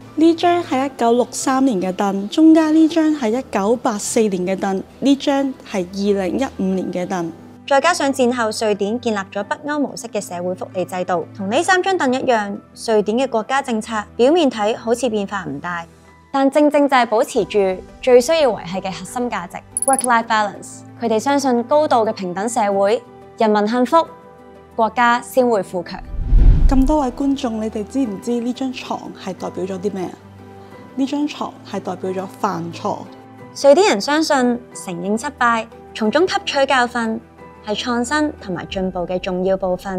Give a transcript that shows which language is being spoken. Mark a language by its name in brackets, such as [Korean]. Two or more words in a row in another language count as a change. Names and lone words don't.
[Cantonese] 呢張係1963年嘅凳，中間呢張係1984年嘅凳，呢張係2015年嘅凳。再加上戰後瑞典建立咗北歐模式嘅社會福利制度，同呢3張凳一樣，瑞典嘅國家政策表面睇好似變化唔大，但正正就係保持住最需要維繫嘅核心價值 [English] work-life balance。 [Cantonese] 佢哋相信高度嘅平等社會，人民幸福，國家先會富強。咁多位觀眾，你哋知唔知呢張床係代表咗啲咩啊？呢張床係代表咗犯錯。瑞典人相信承認失敗，從中吸取教訓，係創新同埋進步嘅重要部分。